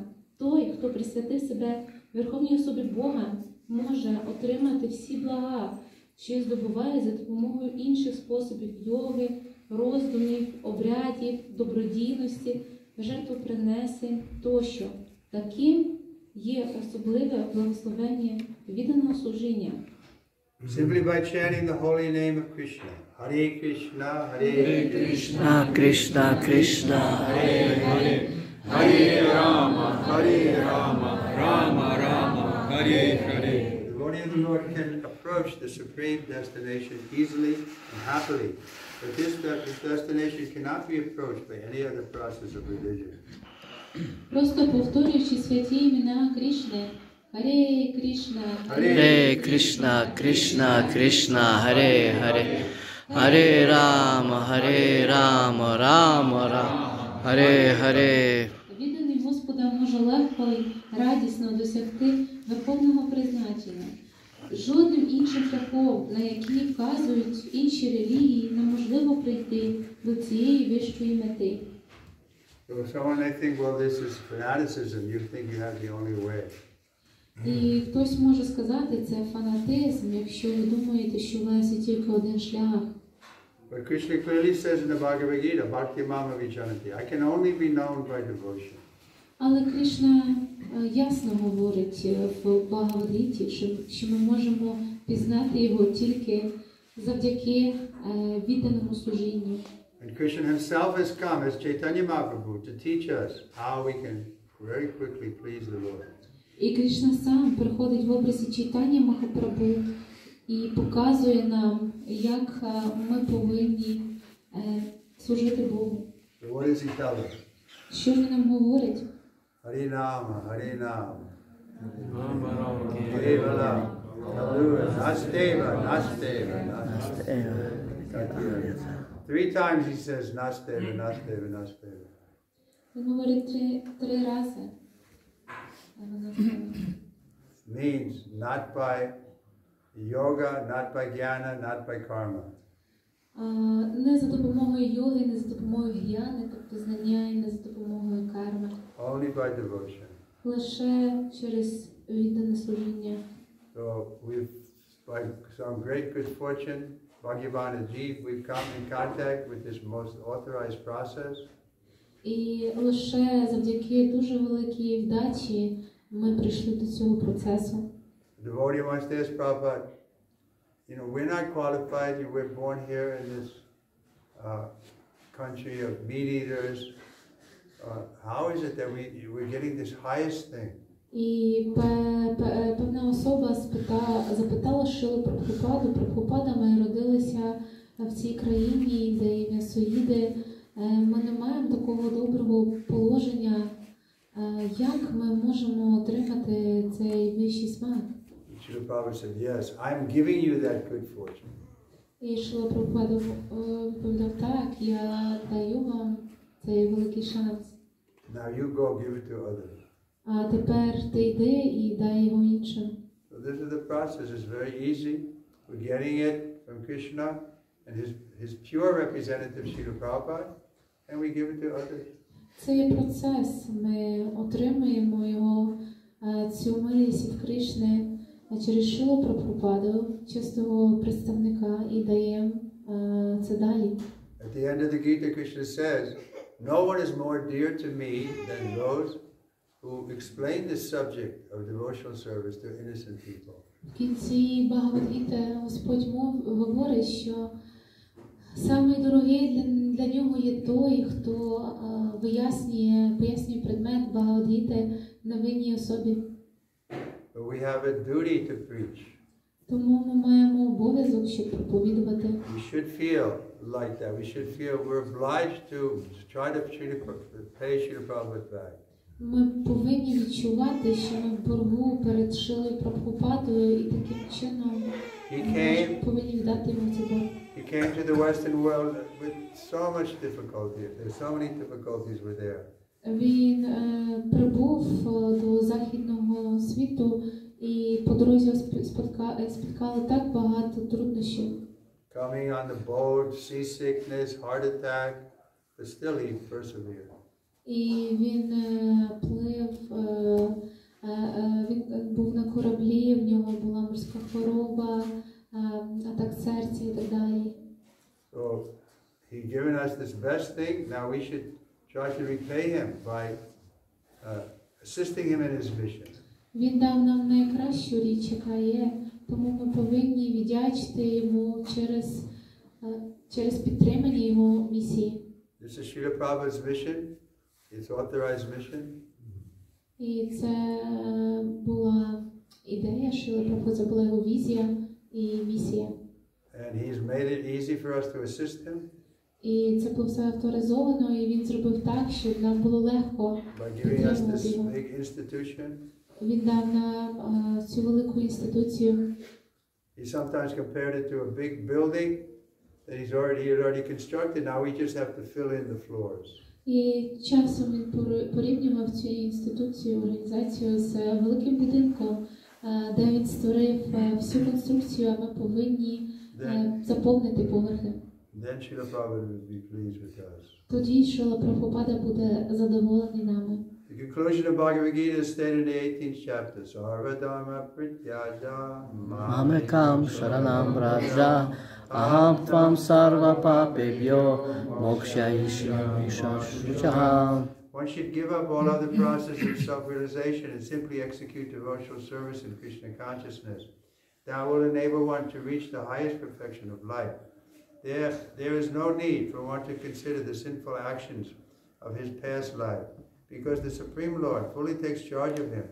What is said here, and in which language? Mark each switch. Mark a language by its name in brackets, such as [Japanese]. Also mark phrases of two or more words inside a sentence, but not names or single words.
[Ukrainian] Той, хто присвятив себе Верховній особі Бога, може отримати всі блага, що й здобуває за допомогою інших способів йоги, роздумів, обрядів, добродійності, жертвопринесень тощо. Таким є особливе благословення відданого служіння. [English] Simply by chanting the holy name of Krishna. [Sanskrit] Hare Krishna, Hare Krishna, Krishna Krishna, Hare Hare, Hare Rama, Rama Rama, Hare Hare. [English] The devotee of the Lord can approach the supreme destination easily and happily, but this destination cannot be approached by any other process of religion. [Ukrainian] Просто повторюючи святі імена Кришни, Харе Кришна, [Sanskrit] Hare Krishna, Krishna Krishna, Hare Hare, Hare Rama, Rama Rama, Hare Hare. [Ukrainian] відданий Господа може легко і радісно досягти верховного призначення. Жодним іншим шляхом, на який вказують інші релігії, неможливо прийти до цієї вищої мети. [English] So if someone may think, well, this is fanaticism, you think you have the only way. [Ukrainian] І хтось може сказати, це фанатизм, якщо ви думаєте, що у вас є тільки один шлях. [English] But Krishna clearly says in the Bhagavad Gita, [Sanskrit] Bhakti Mama Vichanati, [English] I can only be known by devotion. [Ukrainian] Але Кришна ясно говорить в Бхагавад-гіті, що ми можемо пізнати його тільки завдяки відданому служінню. [English] And Krishna himself has come as Chaitanya Mahaprabhu to teach us how we can very quickly please the Lord. [Ukrainian] І Кришна сам приходить в образі Чайтані Махапрабху і показує нам, як ми повинні служити Богу. [English] So what does he tell us? [Ukrainian] Що він нам говорить? [Sanskrit] Harinama, Harinama. Kevala, Kalura, Nasteva, Nasteva, Nasteva. [English] 3 times he says [Sanskrit] Nasteva, Nasteva, Nasteva. [Ukrainian] Він говорить три рази. [English] Means not by yoga, not by jnana, not by karma. [Ukrainian] Не за допомогою йоги, не за допомогою гьяни, тобто знання, і не за допомогою карми. [English] Only by devotion. [Ukrainian] Лише через віддане служіння. [English] So by some great good fortune, Bhagavan and Jeev, we've come in contact with this most authorized process. [Ukrainian] І лише завдяки дуже великій вдачі ми прийшли до цього процесу. [English] The devotee wants to ask Prabhupada, we're not qualified, we're born here in this country of meat eaters. How is it that we're getting this highest thing? [Ukrainian] І певна особа запитала Шрилу Прабхупаду. Прабхупада, ми родилися в цій країні, де є м'ясоїди. Ми не маємо такого доброго положення. Як ми можемо отримати цей вищий смак? [English] Srila Prabhupada said, yes, I'm giving you that good fortune. [Ukrainian] І Шрила Прабхупада відповідав, так, я даю вам цей великий шанс. [English] Now you go give it to others. [Ukrainian] А тепер ти йди і дай його іншим. [English] So this is the process. It's very easy. We're getting it from Krishna and his pure representative, Srila Prabhupada, and we give it to others. [Ukrainian] Це є процес. Ми отримуємо його, цю милість від Кришни через Шрилу Прабхупаду, чистого представника, і даємо це далі. [English] At the end of the Gita, Krishna says, no one is more dear to me than those who explain this subject of devotional service to innocent people. [Ukrainian] В кінці Бхагавад-гіти Господь говорить, що самий дорогий для нього є той, хто пояснює предмет Бхагавад-гіти невинній особі. [English] But we have a duty to preach. [Ukrainian] Тому ми маємо обов'язок, щоб проповідувати. [English] We should feel like that. We should feel we're obliged to try to pay Srila Prabhupada back. [Ukrainian] Ми повинні відчувати, що ми в боргу перед Шрилою Прабхупадою і таким чином [English] He came. [Ukrainian] Повинні віддати йому цей борг. [English] He came to the Western world with so much difficulty. There's so many difficulties were there. [Ukrainian] Він прибув до західного світу і по дорозі спіткали так багато труднощів. [English] Coming on the boat, seasickness, heart attack, but still he persevered. [Ukrainian] І він плив, він був на кораблі, в нього була морська хвороба, атак серця і так далі. [English] So he given us this best thing. Now we should try to repay him by assisting him in his mission. [Ukrainian] Він дав нам найкращу річ, яка є, тому ми повинні віддячити йому через підтримання його місії. [English] This is Srila Prabhupada's mission. It's authorized mission. [Ukrainian] І це була ідея Шріли Прабхупади, це була його візія і місія. [English] And he's made it easy for us to assist him. [Ukrainian] І це було все авторизовано, і він зробив так, щоб нам було легко підтримувати його. Він дав нам цю велику інституцію. [English] He sometimes compared it to a big building that he had already constructed. Now we just have to fill in the floors. [Ukrainian] І часом він порівнював цю інституцію, організацію з великим будинком, де він створив всю конструкцію, а ми повинні заповнити поверхи. [English] Then Srila Prabhupada will be pleased with us. [Ukrainian] Тоді Шрила Прабхупада буде задоволений нами. [English] The conclusion of Bhagavad Gita is stated in the 18th chapter. [Sanskrit] Sarva dharma prityaja Mamekam sharanam vraja aham tvam sarva papebhyo mokshayishyami shashuchaham. [English] One should give up all other processes of self-realization and simply execute devotional service in Krishna consciousness. That will enable one to reach the highest perfection of life. There is no need for one to consider the sinful actions of his past life, because the Supreme Lord fully takes charge of him.